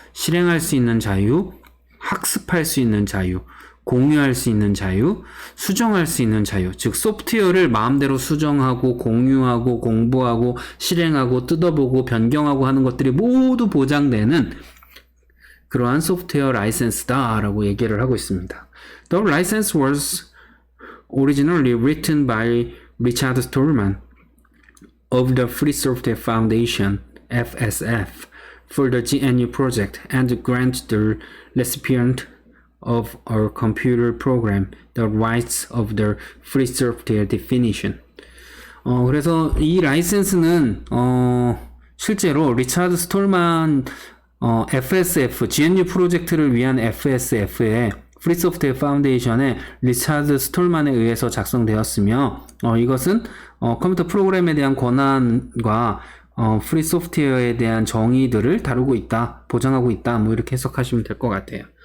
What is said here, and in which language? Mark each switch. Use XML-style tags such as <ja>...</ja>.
<ko>실행할 수 있는 자유, 학습할 수 있는 자유, 공유할 수 있는 자유, 수정할 수 있는 자유. 즉 소프트웨어를 마음대로 수정하고 공유하고 공부하고 실행하고 뜯어보고 변경하고 하는 것들이 모두 보장되는 그러한 소프트웨어 라이센스다라고 얘기를 하고 있습니다.</ko> <en>The license was originally written by Richard Stallman of the Free Software Foundation (FSF) for the GNU project and grant the recipient of a computer program the rights of the free software definition.</en> <ko>그래서 이 라이센스는 실제로 리차드 스톨만 FSF, GNU 프로젝트를 위한 FSF의 프리 소프트웨어 파운데이션의 리차드 스톨만에 의해서 작성되었으며 이것은 컴퓨터 프로그램에 대한 권한과 프리 소프트웨어에 대한 정의들을 다루고 있다, 보장하고 있다, 뭐 이렇게 해석하시면 될 것 같아요.</ko>